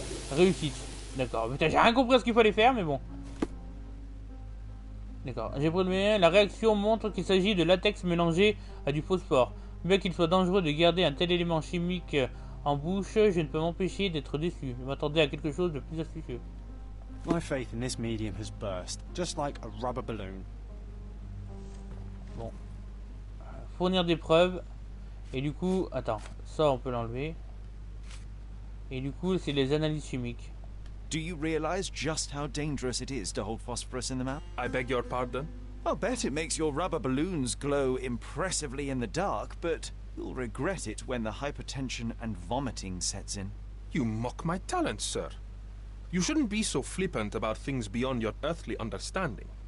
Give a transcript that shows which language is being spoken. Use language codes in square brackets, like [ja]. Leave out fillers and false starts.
[fr] Réussite. D'accord. Putain, j'ai rien compris à ce qu'il fallait faire, mais bon. D'accord. J'ai prélevé. La réaction montre qu'il s'agit de latex mélangé à du phosphore. Bien qu'il soit dangereux de garder un tel élément chimique en bouche, je ne peux m'empêcher d'être déçu. Je m'attendais à quelque chose de plus astucieux. [en] My faith in this medium has burst, just like a rubber balloon. [fr] Bon. Fournir des preuves. Et du coup, attends. Ça, on peut l'enlever. Et du coup, c'est les analyses chimiques. [en] Do you realize just how dangerous it is to hold phosphorus in the mouth? I beg your pardon? I'll bet it makes your rubber balloons glow impressively in the dark, but you'll regret it when the hypertension and vomiting sets in. You mock my talents, sir. You shouldn't be so flippant about things beyond your earthly understanding.